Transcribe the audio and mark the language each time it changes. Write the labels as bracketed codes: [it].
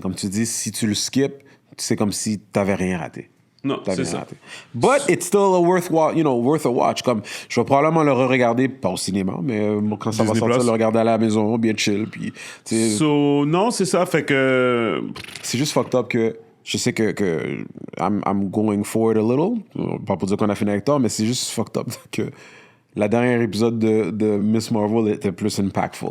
[fr] Comme tu dis, si tu le skips, c'est comme si t'avais rien raté. Non, c'est ça. Raté. [en] But it's still worth a watch. [fr] Comme, je vais probablement le re-regarder, pas au cinéma, mais quand ça Disney va sortir, Plus. le regarder à la maison, bien chill. Puis, So, non, c'est ça. Fait que... c'est juste fucked up que je sais que [en] I'm going forward a little. [fr] Pas pour dire qu'on a fini avec toi, mais c'est juste fucked up que la dernière épisode de Miss Marvel était plus impactful.